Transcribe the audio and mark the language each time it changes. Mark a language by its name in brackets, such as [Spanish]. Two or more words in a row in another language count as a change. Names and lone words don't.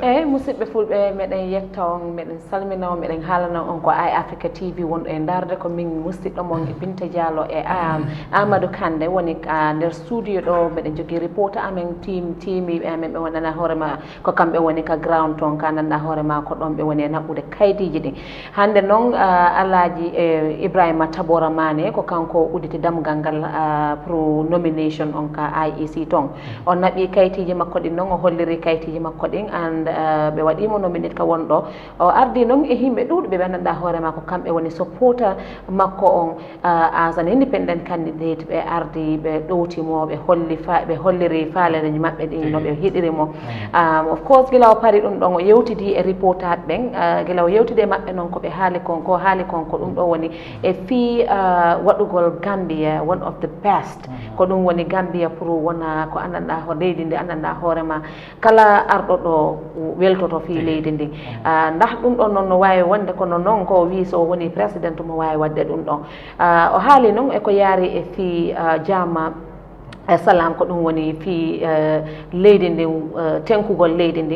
[Fula] musibbe fulbe meden yektaw meden salmina meden halana on ko Eyeafrica TV won e darde ko min musibdo mon e Binta Diallo e Amadou Kande woni nder studio do meden jogi reporter amen team men be wonana horema ko kambe woni ka ground ton kananda horema ko don be woni nabude kaydiji din hande non alaji Ibrahima Tabora mane ko kanko uditi damgal gal pro nomination on ka IEC ton on nabi kaydiji makko din non o holliri kaydiji makko din and be wadi mo nominate ka wondo o ardi non e himbe dudbe be nanda hore makko kambe woni supporter makko on [English] as an independent candidate [Fula] be ardi be dowti mo be holliri faale ni mabbe din no be hidiri mo [English] of course [Fula] gila o pari dum don o yewtidi e reporter ben gelaw yewtide mabbe non ko be haali konko dum do woni e fi wadugol Gambia [English] one of the best [Fula] ko dum woni Gambia pour wona ko andanda ho leydi ndi andanda hoorema kala ardo do weltoto fi leydi ndi ndax dum don non no wawi wonde ko non ko wi so woni president mo wawi wadde dum don o haali non e ko yaari e fi jama salam ko dum woni fi leydi ndi tenkugol leydi ndi